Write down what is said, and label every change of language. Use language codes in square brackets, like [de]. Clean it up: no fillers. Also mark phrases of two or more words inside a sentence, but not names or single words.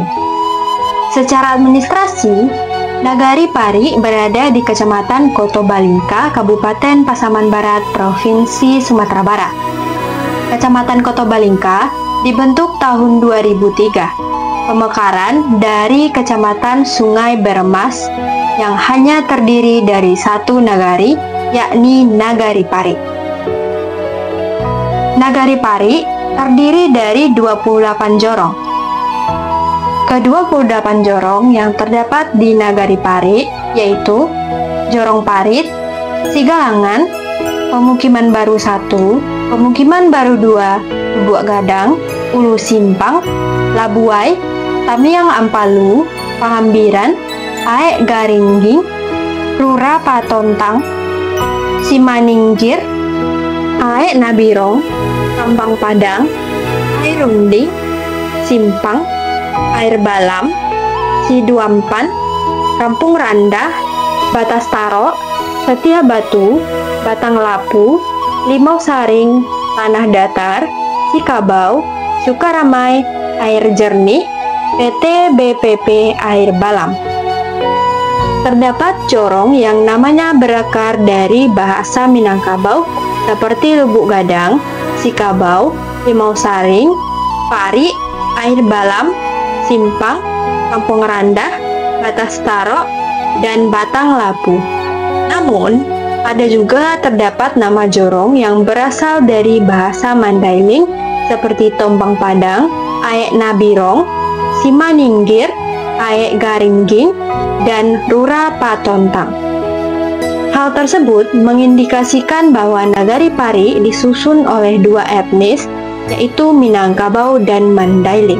[id] Secara administrasi, Nagari Pari berada di Kecamatan Kotobalingka, Kabupaten Pasaman Barat, Provinsi Sumatera Barat. Kecamatan Kotobalingka dibentuk tahun 2003. Pemekaran dari Kecamatan Sungai Beremas yang hanya terdiri dari satu nagari, yakni Nagari Pari. Nagari Pari terdiri dari 28 jorong. Ke-28 jorong yang terdapat di Nagari Pari yaitu Jorong Parit, Sigalangan, Pemukiman Baru 1, Pemukiman Baru 2, Lubuk Gadang, Ulu Simpang, Labuai, Tamiang Ampalu, Pahambiran, Aek Garingging, Rura Patontang, Simaninggir, Aek Nabirong, Kampang Padang, Air Runding, Simpang, Air Balam, Siduampan, Kampung Randah, Batas Taro, Setia Batu, Batang Lapu, Limau Saring, Tanah Datar, Sikabau, Sukaramai, Air Jernih, PT BPP Air Balam. Terdapat jorong yang namanya berakar dari bahasa Minangkabau seperti Lubuk Gadang, Sikabau, Limau Saring, Pari, Air Balam, Simpang, Kampung Randah, Batas Taro, dan Batang Lapu. Namun, ada juga terdapat nama jorong yang berasal dari bahasa Mandailing seperti Tombang Padang, Aek Nabirong, Simaninggir, Aek Garingging, dan Rura Patontang. Hal tersebut mengindikasikan bahwa Nagari Pari disusun oleh dua etnis, yaitu Minangkabau dan Mandailing.